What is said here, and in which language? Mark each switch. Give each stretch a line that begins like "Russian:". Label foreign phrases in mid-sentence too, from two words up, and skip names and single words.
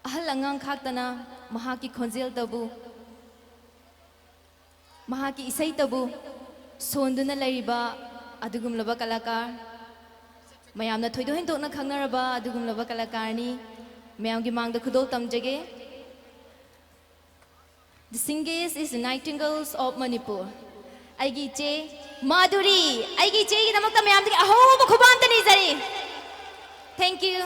Manipuri: angang khaktana mahaki khonjel tabu mahaki isai tabu sonduna lariba adugumlaba kalakar mayamna thoido hindokna khangnaraba adugumlaba kalakarni mayamgi mangda khudol tamjage.
English: The singers is the Nightingales of Manipur.
Manipuri: Aigi che Madhuri, aigi che ki namakta mayam dagi ahoba khubam ta nizari.
English: Thank you.